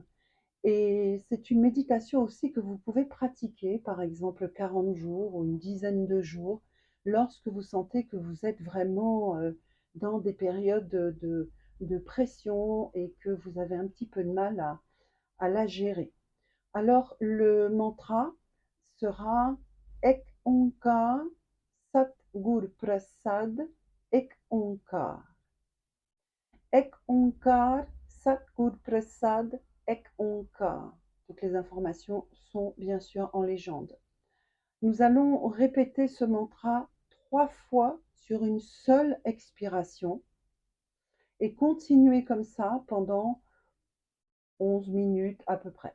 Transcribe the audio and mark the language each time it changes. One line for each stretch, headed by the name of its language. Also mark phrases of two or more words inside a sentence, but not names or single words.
French: Et c'est une méditation aussi que vous pouvez pratiquer, par exemple 40 jours ou une dizaine de jours, lorsque vous sentez que vous êtes vraiment dans des périodes de pression et que vous avez un petit peu de mal à la gérer. Alors, le mantra sera
Punjabi: ਇਕ ਓਅੰਕਾਰ ਸਤਿ ਗੁਰ ਪ੍ਰਸਾਦਿ ਇਕ ਓਅੰਕਾਰ. ਇਕ ਓਅੰਕਾਰ ਸਤਿ ਗੁਰ ਪ੍ਰਸਾਦਿ ਇਕ ਓਅੰਕਾਰ.
French: Toutes les informations sont bien sûr en légende. Nous allons répéter ce mantra 3 fois sur une seule expiration et continuer comme ça pendant 11 minutes à peu près.